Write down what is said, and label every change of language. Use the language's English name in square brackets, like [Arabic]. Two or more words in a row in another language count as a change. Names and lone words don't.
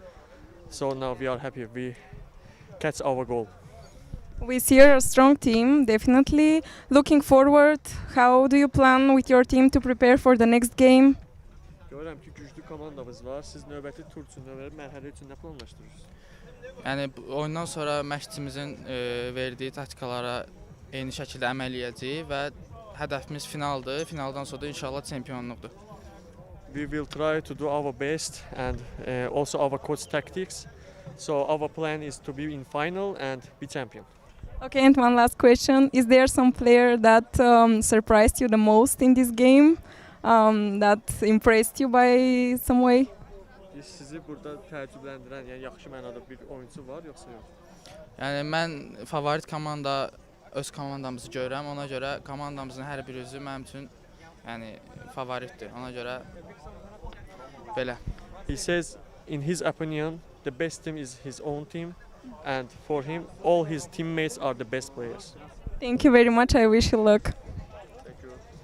[English] So now we are happy we catch our goal. We see a strong team, definitely. Looking forward, how do you plan with your team to prepare for the next game? [Azerbaijani] Görürəm ki, güclü komandamız var. Siz növbəti tur üçün, növbəti mərhələ üçün nə planlaşdırırsınız? Yəni oyundan sonra məşqçimizin verdiyi taktikalara eyni şəkildə əməl edəcəyik və hədəfimiz finaldır. Finaldan sonra da inşallah çempionluqdur. [English] We will try to do our best and also our coach tactics. So our plan is to be in final and be champion. Okay, and one last question. Is there some player that surprised you the most in this game? That impressed you by some way? [Azerbaijani] Sizi burada təəccübləndirən, yəni yaxşı mənada bir oyunçu var yoxsa yox? Yəni mən favorit komanda öz komandamızı görürəm. Ona görə komandamızın hər bir üzü mənim üçün yəni favoritdir. Ona görə belə. [English] He says in his opinion the best team is his own team, and for him all his teammates are the best players. Thank you very much. I wish you luck. Thank you.